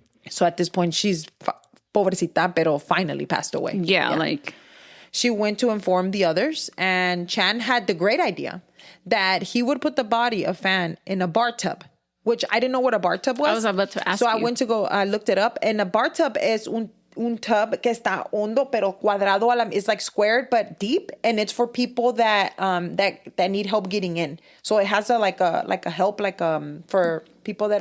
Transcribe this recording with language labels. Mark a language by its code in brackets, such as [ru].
[en] So at this point, she's [es] pobrecita, pero [en] finally passed away. Yeah, like... She went to inform the others, and Chan had the great idea that he would put the body of Fan in a bar tub, which I didn't know what a bar tub was. I was about to ask you. So I went to I looked it up, and a bar tub is [es] un tub que está hondo pero cuadrado. [en] It's like squared but deep, and it's for people that that need help getting in. So it has a help for people that